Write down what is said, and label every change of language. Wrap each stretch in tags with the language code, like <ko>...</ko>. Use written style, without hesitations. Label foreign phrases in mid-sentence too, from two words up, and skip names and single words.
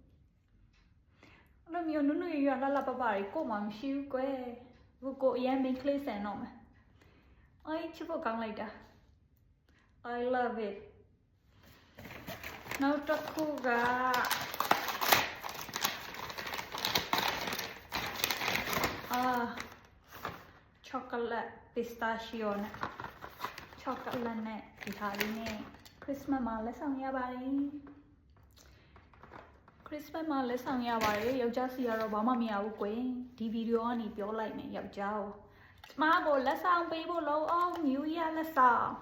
<my>လိုမျိုးနုနုရွလာလာပပတွေကိုမှမရှိဘူးကွယ်ကိုအရင်မင်းကလေးဆန်တော့မယ်ချစ်ဖို့ကောင်းလိုက်တာ</my> <en>I love it</en> <my>နောက်တစ်ခုက</my> <en>chocolate pistachio</en> <my>နဲ့ chocolate နဲ့ဒီဟာလေးနဲ့ Christmas မှာလက်ဆောင်ရပါတယ် Christmas မှာလက်ဆောင်ရပါတယ်ယောက်ျားစီကတော့ဘာမှမရဘူးကွယ်ဒီဗီဒီယိုကနေပြောလိုက်မယ်ယောက်ျားကိုကျမကိုလက်ဆောင်ပေးဖို့လို့</my> <en>New Year</en> <my>လက်ဆောင်</my>